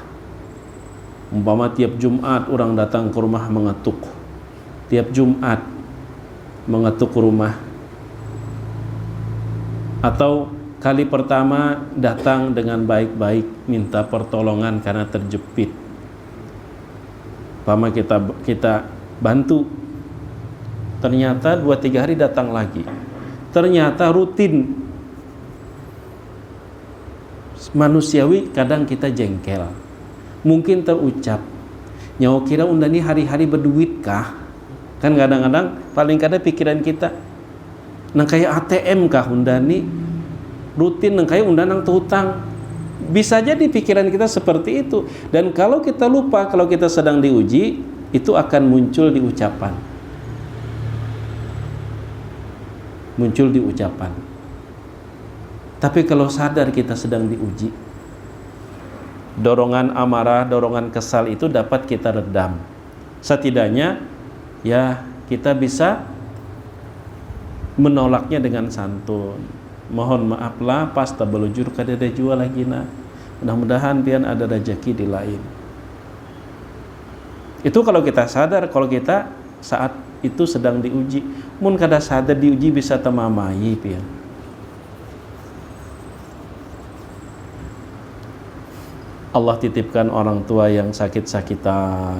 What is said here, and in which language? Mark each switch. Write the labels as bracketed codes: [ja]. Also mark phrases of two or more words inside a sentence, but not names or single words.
[id] Umpama tiap Jumat orang datang ke rumah mengetuk, tiap Jumat mengetuk rumah, atau kali pertama datang dengan baik-baik minta pertolongan karena terjepit, umpama kita bantu, ternyata 2-3 hari datang lagi, ternyata rutin. [bjn] Manusiawi kadang kita jengkel, mungkin terucap, nyawa kira undani hari-hari berduit kah? Kan kadang-kadang paling kadang pikiran kita, nang kayak ATM kah undani rutin, nang kayak undanang hutang. [id] Bisa jadi pikiran kita seperti itu. Dan kalau kita lupa, kalau kita sedang diuji, itu akan muncul di ucapan. muncul di ucapan. Tapi kalau sadar kita sedang diuji, dorongan amarah, dorongan kesal itu dapat kita redam. Setidaknya ya kita bisa menolaknya dengan santun. [bjn] Mohon maaflah pas tabelujur kada ada jual lagi na. Mudah-mudahan pian ada rezeki di lain. Itu kalau kita sadar, kalau kita saat itu sedang diuji. Mun kada sadar diuji bisa temamai pian. [id] Allah titipkan orang tua yang sakit-sakitan.